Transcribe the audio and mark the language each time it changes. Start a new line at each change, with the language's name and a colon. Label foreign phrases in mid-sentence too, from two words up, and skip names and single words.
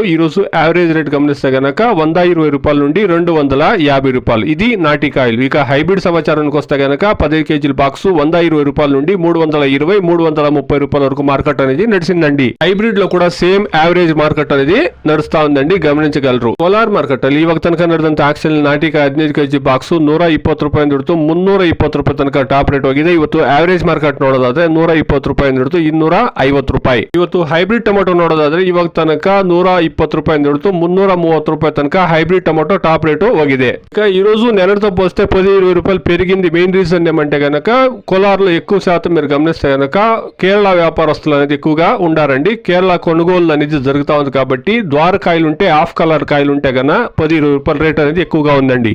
Telugu: ఈ రోజు
English: average rate
Telugu: గమనిస్తే గనక 120 రూపాయల నుండి 250 రూపాయలు. ఇది నాటికాయలు. ఇక హైబ్రిడ్ సమాచారానికి వస్తే గనక 10 కేజీల బాక్సు 120 రూపాయల నుండి 330 రూపాయల వరకు మార్కెట్ అనేది నడిచిందండి. హైబ్రిడ్ లో కూడా
English: same average market
Telugu: అనేది నడుస్తా ఉందండి, గమనించగలరు.
Kannada: కోలార్ మార్కెಟ್ ಅಲ್ಲಿ ಇವಾಗ ತನಕ ನಡೆದಂತ ಆಕ್ಷನ್ ನಾಟಿಕಾಯಿ 15 ಕೆಜಿ ಬಾಕ್ಸ್ 120 ರೂಪಾಯಿ ಹಿಡಿದು 320 ರೂಪಾಯಿ ತನಕ
English: top rate
Kannada: ಹೋಗಿದೆ. ಇವತ್ತು
English: average market
Kannada: ನೋಡೋದಾದ್ರೆ 120 ರೂಪಾಯಿ ಹಿಡಿದು 250 ರೂಪಾಯಿ. ಇವತ್ತು
English: hybrid tomato
Kannada: ನೋಡೋದಾದ್ರೆ ಇವಾಗ ತನಕ 120 ರೂಪಾಯಿ ಹಿಡಿದು 330 ರೂಪಾಯಿ ತನಕ
English: hybrid tomato top rate
Kannada: ಹೋಗಿದೆ.
Telugu: ఇక ఈ రోజు నిన్నటితో పోస్తే 10-20 రూపాయలు పెరిగింది.
English: main reason
Telugu: ఏమంటే గనక కోలార్ లో ఎక్కువ శాతం మీరు గమనిస్తే గనక కేరళ వ్యాపారస్తులు అనేది ఎక్కువగా ఉండారండి. కేరళ కొనుగోలు అనేది జరుగుతా ఉంది కాబట్టి ద్వారకాయలు ఉంటే
English: half colour
Telugu: కాయలు ఉంటే గన 10-20 రూపాయల రేట్ అనేది ఎక్కువగా ఉందండి.